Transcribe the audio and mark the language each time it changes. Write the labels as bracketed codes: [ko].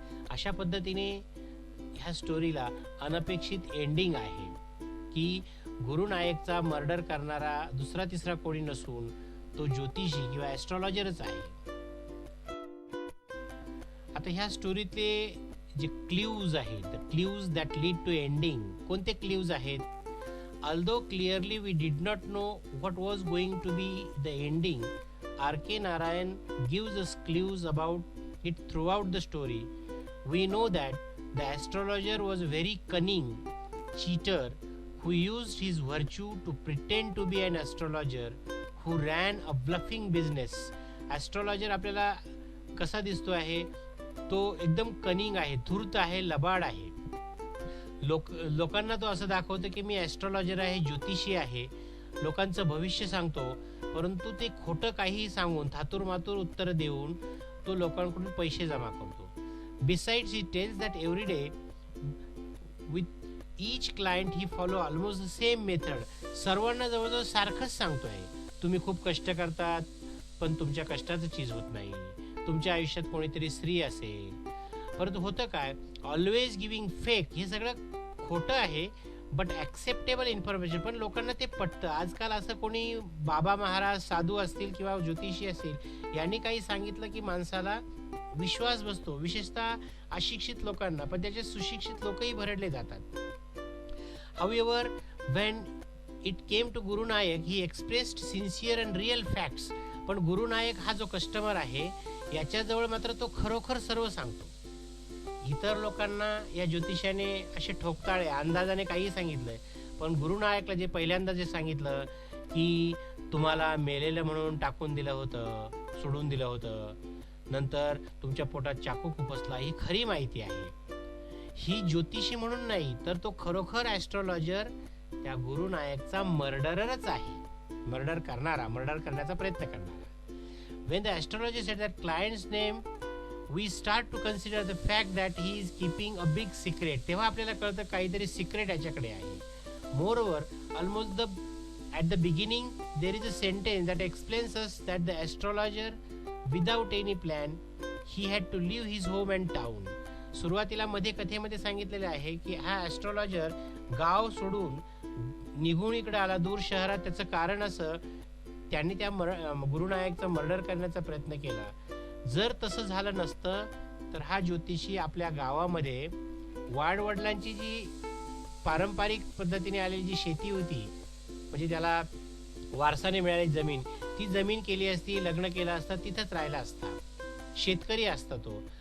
[mr] अशा पद्धतीने ह्या स्टोरीला अनपेक्षित एंडिंग आहे की गुरुनायकचा मर्डर करणारा दुसरा तिसरा कोणी नसून तो ज्योतिषी किंवा ॲस्ट्रॉलॉजरच आहे. आता ह्या स्टोरीतले जे क्ल्यूज आहेत, [en] the clues that lead to ending, [mr] कोणते क्ल्यूज आहेत? [en] Although clearly we did not know what was going to be the ending, R.K. Narayan gives us clues about it throughout the story. We know that the astrologer was a very cunning cheater who used his virtue to pretend to be an astrologer who ran a bluffing business. [mr] Astrologer आपल्याला कसा दिसतो आहे? तो एकदम कनिंग आहे, धूर्त आहे, लबाड आहे. लोकांना तो असं दाखवतो की मी ॲस्ट्रॉलॉजर आहे, ज्योतिषी आहे, लोकांचं भविष्य सांगतो, परंतु ते खोटं काहीही सांगून थातूरमातूर उत्तर देऊन तो लोकांकडून पैसे जमा करतो. [en] Besides, he tells that every day with each client he follow almost the same method. [mr] सर्वांना जवळजवळ सारखंच सांगतोय, तुम्ही खूप कष्ट करतात पण तुमच्या कष्टाचं चीज होत नाही. तुमच्या आयुष्यात कोणीतरी स्त्री असेल, परंतु होतं काय? [en] Always giving fake. [mr] हे सगळं खोटं आहे [en] But acceptable information. [mr] पण लोकांना ते पटतं. आजकाल असं कोणी बाबा महाराज साधू असतील किंवा ज्योतिषी असतील यांनी काही सांगितलं की माणसाला विश्वास बसतो, विशेषतः अशिक्षित लोकांना, पण त्याचे सुशिक्षित लोकही भरडले जातात. [en] However, when it came to Guru Nayak, he expressed sincere and real facts. [mr] पण गुरु नायक हा जो कस्टमर आहे याच्याजवळ मात्र तो खरोखर सर्व सांगतो. इतर लोकांना या ज्योतिषाने असे ठोकताळे अंदाजाने काही सांगितलंय, पण गुरु नायकला जे पहिल्यांदा जे सांगितलं की तुम्हाला मेलेलं म्हणून टाकून दिलं होतं, सोडून दिलं होतं, नंतर तुमच्या पोटात चाकू खुपसला, ही खरी माहिती आहे. ही ज्योतिषी म्हणून नाही, तर तो खरोखर ॲस्ट्रॉलॉजर त्या गुरु नायकचा मर्डररच आहे, मर्डर करण्याचा प्रयत्न करणारा. [en] When the astrologer said that client's name, we start to consider the fact that he is keeping a big secret. [mr] तेव्हा आपल्याला कळतं काहीतरी सिक्रेट याच्याकडे आहे. [en] Moreover, almost at the beginning there is a sentence that explains us that the astrologer, without any plan, he had to leave his home and town. [mr] सुरुवातीला मध्ये कथेमध्ये सांगितलेले आहे की हा ॲस्ट्रॉलॉजर गाव सोडून निघून इकडे आला दूर शहरात. त्याचं कारण असं, त्यांनी त्या गुरुनायकचा मर्डर करण्याचा प्रयत्न केला. जर तसं झालं नसतं तर हा ज्योतिषी आपल्या गावामध्ये वाडवडिलांची जी पारंपरिक पद्धतीने आलेली जी शेती होती, म्हणजे त्याला वारसाने मिळालेली जमीन, ती जमीन केली असती, लग्न केलं असतं, तिथंच राहिला असता, शेतकरी असता तो.